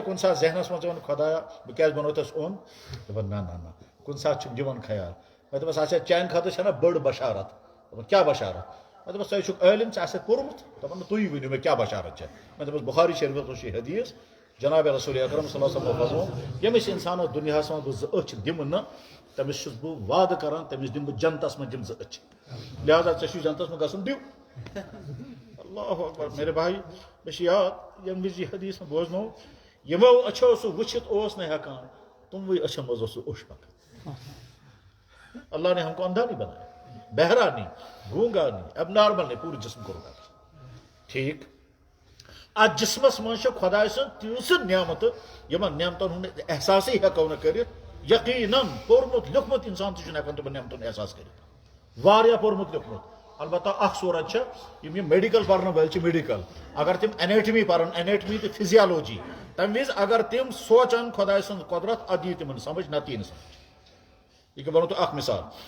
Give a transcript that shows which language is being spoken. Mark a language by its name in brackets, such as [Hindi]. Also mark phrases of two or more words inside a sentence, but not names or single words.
[Kashmiri] کُنہِ ساتہٕ ذہنس منٛز یِوان خۄدایا بہٕ کیٛازِ بنوو تَس اوٚن دپان نہ کُنہِ ساتہٕ چھُم یِوان خیال مےٚ دوٚپُس اچھا چانہِ خٲطرٕ چھےٚ نہ بٔڑ بشارت دپان کیٛاہ بشارت مےٚ دوٚپُس ژٕ چھُکھ عٲلِم ژےٚ آسٮ۪کھ پوٚرمُت دپان نہٕ تُہۍ ؤنِو مےٚ کیٛاہ بشارت چھےٚ مےٚ دوٚپُس بُخاری شریٖفس منٛز چھُ حدیٖث جناب رسول اکرم [Arabic] صلی اللہ علیہ وسلم [Kashmiri] فرموو ییٚمِس اِنسانس دُنیاہس منٛز بہٕ زٕ أچھ دِمہٕ نہٕ تٔمِس چھُس بہٕ وعدٕ کران تٔمِس دِمہٕ بہٕ جنتس منٛز دِمہٕ زٕ أچھ لہٰذا ژےٚ چھُے جنتس منٛز گژھُن دِو [Arabic] اللہ اکبر [Urdu] میرے بھائی [Kashmiri] مےٚ چھُ یاد ییٚمہِ وِزِ یہِ حدیٖث مےٚ بوزنوو یِمو أچھو سُہ وٕچھِتھ اوس نہٕ ہٮ۪کان تِموٕے أچھو منٛز اوس سُہ اوٚش پکان اللہ [Urdu] نے ہم کو اندھا نہیں بنایا بہرا نہیں گونگا نہیں اب نارمل نہیں [Kashmiri] پوٗرٕ جسم کوٚرُکھ ٹھیٖک اتھ جسمس منٛز چھِ خۄداے سٕنٛز تیٖژٕ نعمتہٕ یِمن نعمتن ہُنٛد احساسٕے ہٮ۪کو نہٕ کٔرِتھ یقیٖنن پوٚرمُت لیوٗکھمُت اِنسان تہِ چھُنہٕ ہٮ۪کان تِمن نعمتن احساس کٔرِتھ واریاہ پوٚرمُت لیوٗکھمُت البتہ اکھ صوٗرت چھِ یِم میڈِکل پرن وٲلۍ چھِ میڈِکل اگر تِم اینیٹمی پرن اینیٹمی تہٕ فِزیالوجی تمہِ وِزِ اگر تِم سونچن خۄداے سٕنٛز قۄدرت ادٕ یی تِمن سمجھ نتہٕ یی نہٕ سمجھ یہِ کیٛاہ ونو تۄہہِ اکھ مثال